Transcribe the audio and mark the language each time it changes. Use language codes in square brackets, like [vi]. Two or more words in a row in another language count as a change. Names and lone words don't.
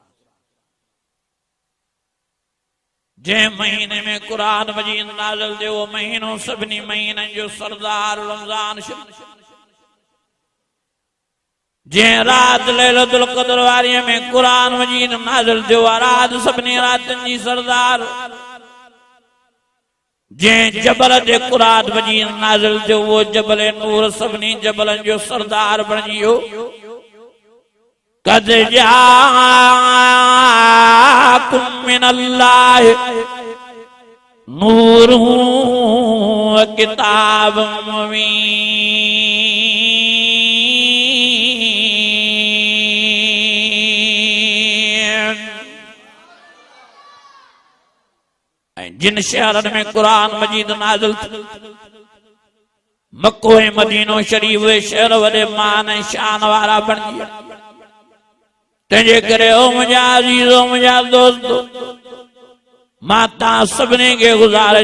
[sd] जंहिं महीने में क़ुरान मजीद नाज़िल थियो उहो महीनो सभिनी महीननि जो सरदार रमज़ान जंहिं रात लैलतुल क़द्र वारीअ में क़ुरान मजीद नाज़िल थियो आहे रात सभिनी रातियुनि जी सरदार जंहिं जबल ते क़ुरान मजीद नाज़िल थियो उहो जबल नूर सभिनी जबलनि जो सरदार बणिजी वियो [ar] قد جاءكم من الله نور وكتاب مبين [sd] जिन शहरनि में क़ुरान मजीद नाज़िल मक्को ऐं मदीनो शरीफ शहर वॾे मान ऐं शान वारा बणिजी विया तंहिंजे करे ओ मुंहिंजा अज़ीज़ो मुंहिंजा दोस्तो मां तव्हां सभिनी खे गुज़ारिश